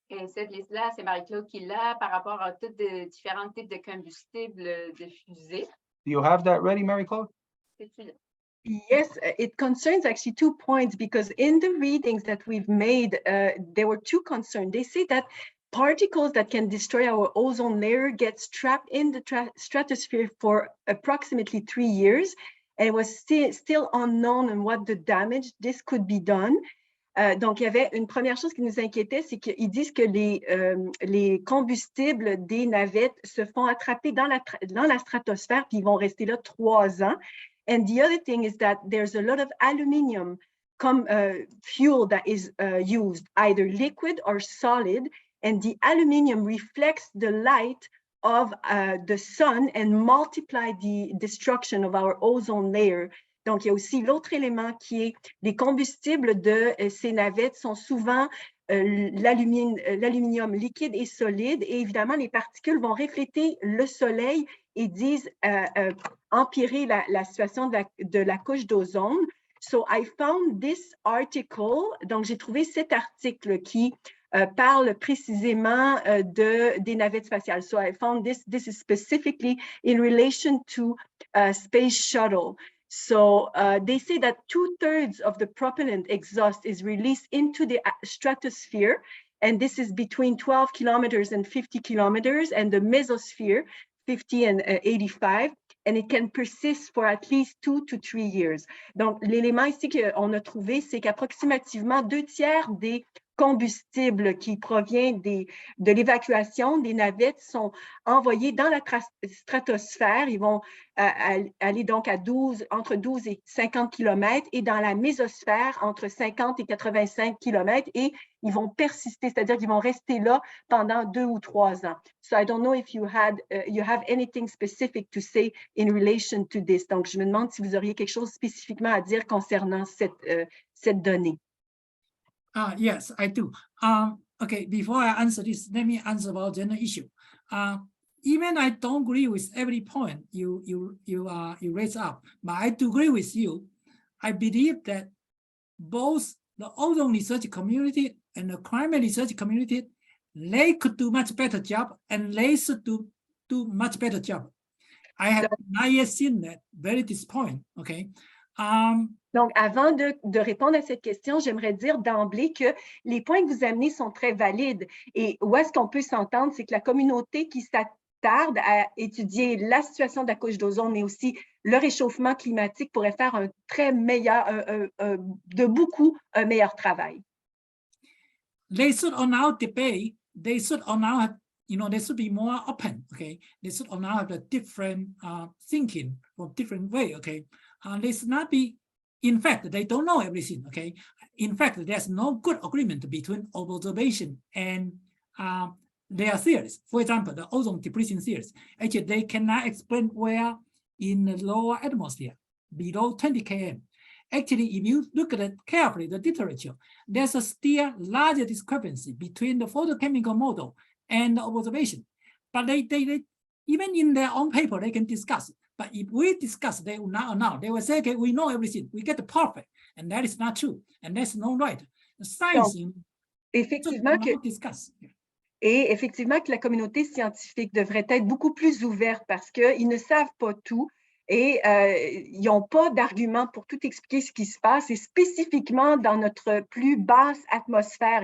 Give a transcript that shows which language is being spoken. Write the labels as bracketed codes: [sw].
[fr] Et cette liste-là, c'est Marie-Claude qui l'a par rapport à tous les différents types de combustibles de fusée. [en] Do you have that ready, Mary Claude? [fr] C'est-tu là? [en] Yes, it concerns actually 2 points because in the readings that we've made, there were 2 concerns. They say that particles that can destroy our ozone layer gets trapped in the stratosphere for approximately 3 years. And it was still unknown on what the damage this could be done. [fr] Donc, il y avait une première chose qui nous inquiétait, c'est qu'ils disent que les combustibles des navettes se font attraper dans la stratosphère, puis ils vont rester là 3 ans. [en] And the other thing is that there's a lot of aluminum fuel that is used, either liquid or solid, and the aluminum reflects the light of the sun and multiply the destruction of our ozone layer. [fr] Donc, il y a aussi l'autre élément qui est les combustibles de ces navettes sont souvent l'aluminium liquide et solide. Et évidemment, les particules vont refléter le soleil et disent empirer la situation de la couche d'ozone. [en] So, I found this article. [fr] Donc, j'ai trouvé cet article qui parle précisément des navettes spatiales. [en] So, I found this is specifically in relation to space shuttle. So they say that 2/3 of the propellant exhaust is released into the stratosphere, and this is between 12 kilometers and 50 kilometers, and the mesosphere, 50 and 85, and it can persist for at least 2 to 3 years. [fr] Donc, l'élément ici qu'on a trouvé, c'est qu'approximativement 2/3 des combustibles qui proviennent de l'évacuation des navettes sont envoyés dans la stratosphère. Ils vont aller donc entre 12 et 50 km et dans la mésosphère entre 50 et 85 km et ils vont persister, c'est-à-dire qu'ils vont rester là pendant 2 ou 3 ans. [en] So I don't know if you have anything specific to say in relation to this. [fr] Donc, je me demande si vous auriez quelque chose spécifiquement à dire concernant cette donnée. [en] Yes, I do. Okay, before I answer this, let me answer about general issue. Even I don't agree with every point you raise up, but I do agree with you. I believe that both the ozone research community and the climate research community, they could do much better job, and they should do much better job. I have not yet seen that. Very disappointing. Okay. [fr] Donc, avant de répondre à cette question, j'aimerais dire d'emblée que les points que vous amenez sont très valides. Et où est-ce qu'on peut s'entendre, c'est que la communauté qui s'attarde à étudier la situation de la couche d'ozone, mais aussi le réchauffement climatique pourrait faire un très meilleur, un meilleur travail. [en] They should allow debate. They should allow, they should be more open. Okay, they should allow the different thinking or different way. Okay, they should not be. In fact, they don't know everything. Okay, in fact, there's no good agreement between observation and their theories. For example, the ozone depletion theories. Actually, they cannot explain where in the lower atmosphere below 20 km. Actually, if you look at it carefully, the literature, there's a still larger discrepancy between the photochemical model and the observation. But they even in their own paper, they can discuss. But if we discuss, they will not allow. They will say, okay, we know everything. We get the perfect. And that is not true. And that's no right. The science, [fr] effectivement, et effectivement que la communauté scientifique devrait être beaucoup plus ouverte parce qu'ils ne savent pas tout et ils n'ont pas d'arguments pour tout expliquer ce qui se passe et spécifiquement dans notre plus basse atmosphère.